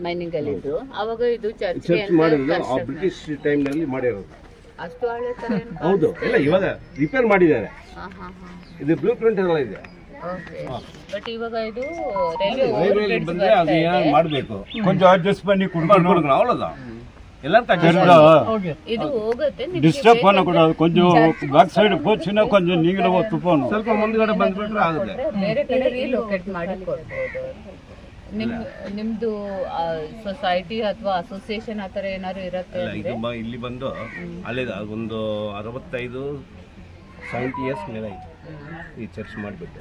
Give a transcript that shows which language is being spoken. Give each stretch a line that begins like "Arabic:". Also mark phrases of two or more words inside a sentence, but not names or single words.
Kannada: ಮೈನಿಂಗ್ ಅಲ್ಲಿ ಇದ್ರು ಅವಾಗ ಇದು ಚರ್ಚ್ ಮಾಡಿರೋದು
English: British time
Kannada: ನಲ್ಲಿ ಮಾಡಿರೋದು. ಅಷ್ಟು ಹಳೆ ತರ ಹೌದು, ಇಲ್ಲ ಇವಾಗ ರಿಪೇರ್ ಮಾಡಿದ್ದಾರೆ. ಇದು
English: blue print
Kannada: ಎಲ್ಲ ಇದೆ. ಓಕೆ, ಬಟ್ ಇವಾಗ ಇದು ರೈಲ್ವೆ ಬಂದ್ರೆ ಅದು ಏನಾದ್ರು ಮಾಡಬೇಕು, ಕೊಂಚ ಅಡ್ಜಸ್ಟ್
Tamil: பண்ணி கொடுக்கணும், அவ்வளவுதான். எல்லாரும்
Kannada: ಇದು ಹೋಗುತ್ತೆ.
Tamil: டிஸ்டர்ப் பண்ணக்கூடாது. கொஞ்சம்
English: back side
Tamil: போச்சுன்னா கொஞ்சம் நீங்களும் ஒத்து போகணும்.
Kannada: ಸ್ವಲ್ಪ ಮುಂದ್ಗಡೆ ಬಂದ್ಬಿಟ್ರೆ ಆಗುತ್ತೆ. ಬೇರೆ ಕಡೆ ರೀಲೊಕೇಟ್ ಮಾಡಿ ಕೊಡ್ಬೋದು. ನಿಮ್ದು ಸೊಸೈಟಿ ಅಥವಾ ಅಸೋಸಿಯೇಷನ್ ಆತರ ಏನಾದ್ರು ಇರುತ್ತೆ ಅಂದ್ರೆ ಇಲ್ಲಿ ಬಂದು ಅಲ್ಲಿದ ಒಂದು
English: 65-70 years
Kannada: ಮೇಲೆ ಆಯ್ತು ಈ ಚರ್ಚ್ ಮಾಡಿಬಿಟ್ಟು.